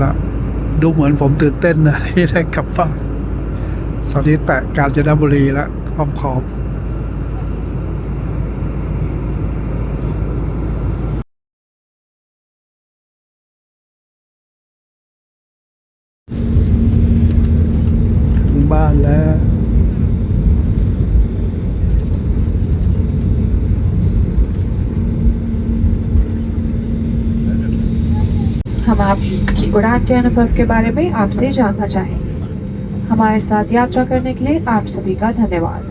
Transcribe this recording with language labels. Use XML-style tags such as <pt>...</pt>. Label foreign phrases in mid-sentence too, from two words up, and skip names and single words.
<th>แล้วดูเหมือนผมตื่นเต้นนะที่ได้กลับบ้านตอนนี้แตะกาญจนบุรีแล้วขอบถึงบ้านแล้ว</th> <hi>हम आपकी उड़ान के अनुभव के बारे में आपसे जानना चाहेंगे। हमारे साथ यात्रा करने के लिए आप सभी का धन्यवाद।</hi>